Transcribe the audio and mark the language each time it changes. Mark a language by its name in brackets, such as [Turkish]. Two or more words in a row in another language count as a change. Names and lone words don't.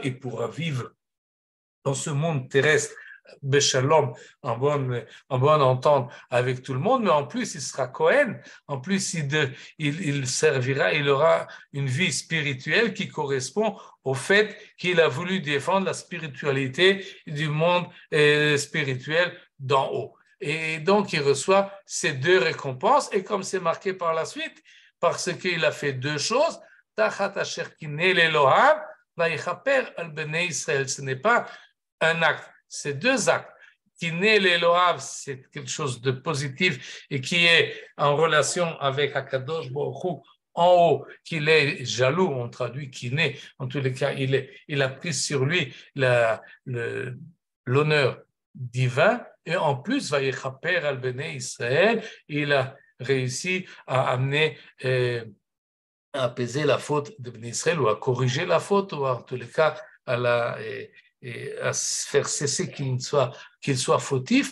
[French] Il pourra vivre dans ce monde terrestre Béchalom, en bonne entente avec tout le monde, mais en plus il sera Cohen, en plus il servira, il aura une vie spirituelle qui correspond au fait qu'il a voulu défendre la spiritualité du monde spirituel d'en haut. Et donc il reçoit ces deux récompenses, et comme c'est marqué par la suite, parce qu'il a fait deux choses, [Hebrew] תחת אשר קנא לאלהיו ויכפר על בני ישראל. [French] Ce n'est pas un acte, c'est deux actes. [Hebrew] קנא לאלהיו, [French] c'est quelque chose de positif et qui est en relation avec [Hebrew] הקדוש ברוך הוא [French] en haut, qu'il est jaloux, on traduit kiné, en tous les cas, il a pris sur lui l'honneur divin, et en plus, [Hebrew] ויכפר על בני ישראל, [French] il a réussi à amener, à apaiser la faute de [Hebrew] בני ישראל, [French] ou à corriger la faute, ou en tous les cas, à faire cesser qu'il soit fautif.